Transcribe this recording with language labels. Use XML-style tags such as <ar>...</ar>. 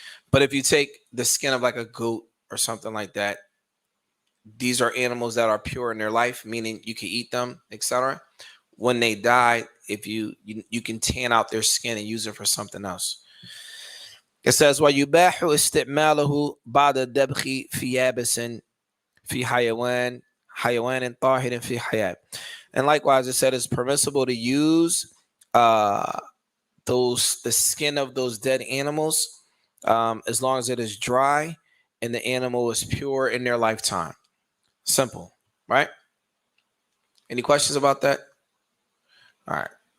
<en>But if you take the skin of like a goat or something like that, these are animals that are pure in their life, meaning you can eat them, etc. When they die, if you can tan out their skin and use it for something else. It says,</en> <ar>وَيُبَاحُ اسْتِعْمَالُهُ بَعْدَ الدَّبْخِ فِي يَابِسٍ فِي حَيَوَانٍ طَاهِرٍ فِي حَيَاةٍ.</ar> <en>And likewise, it said it's permissible to use the skin of those dead animals as long as it is dry and the animal is pure in their lifetime. Simple, right? Any questions about that? All right.</en>